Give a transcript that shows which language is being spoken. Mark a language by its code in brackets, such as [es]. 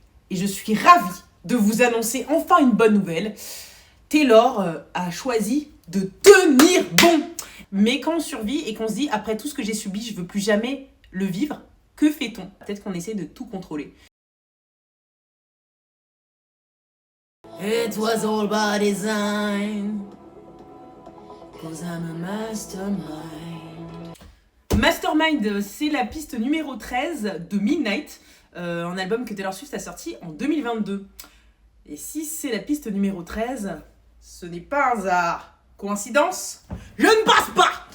[fr] Et je suis ravie de vous annoncer enfin une bonne nouvelle. Taylor a choisi de tenir bon. Mais quand on survit et qu'on se dit, après tout ce que j'ai subi, je veux plus jamais le vivre, que fait-on? Peut-être qu'on essaie de tout contrôler. [en] It was all by design, 'cause I'm a mastermind. [fr] Mastermind, c'est la piste numéro 13 de Midnight, un album que Taylor Swift a sorti en 2022. Et si c'est la piste numéro 13, ce n'est pas un hasard. Coïncidence? Je ne pense pas.